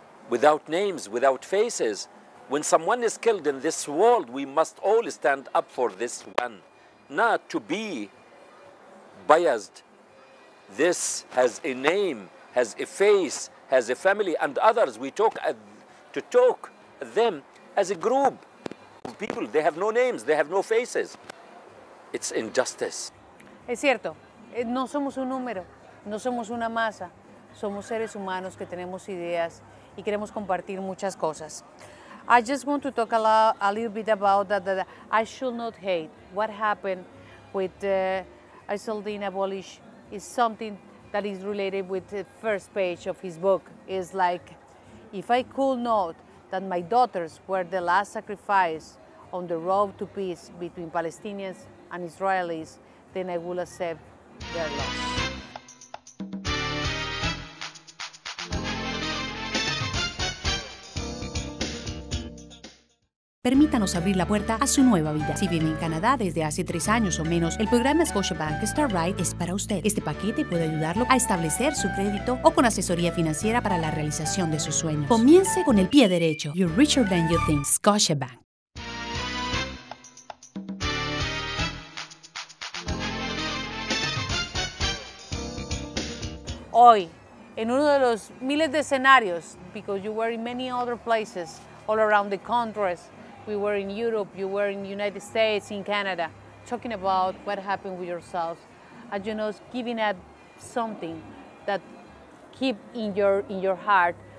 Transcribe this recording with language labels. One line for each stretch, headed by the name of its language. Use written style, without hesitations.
English: without names, without faces. When someone is killed in this world, we must all stand up for this one, not to be biased. This has a name, has a face, has a family, and others. We talk to talk them as a group of people. They have no names, they have no faces. It's injustice.
Spanish: Es cierto, no somos un número, no somos una masa, somos seres humanos que tenemos ideas y queremos compartir muchas cosas.
English: I just want to talk a little bit about that I should not hate. What happened with Iseldin Abolish is something that is related with the first page of his book. Is like, if I could note that my daughters were the last sacrifice on the road to peace between Palestinians and Israelis, then I will accept their loss.
Spanish: Permítanos abrir la puerta a su nueva vida. Si vive en Canadá desde hace 3 años o menos, el programa Scotiabank Start Right es para usted. Este paquete puede ayudarlo a establecer su crédito o con asesoría financiera para la realización de sus sueños. Comience con el pie derecho.
English: You're richer than you think. Scotiabank.
Spanish: Hoy, en uno de los miles de escenarios,
English: because you were in many other places all around the countries, we were in Europe, you were in the United States, in Canada, talking about what happened with yourselves, and you know, giving up something that keep in your heart.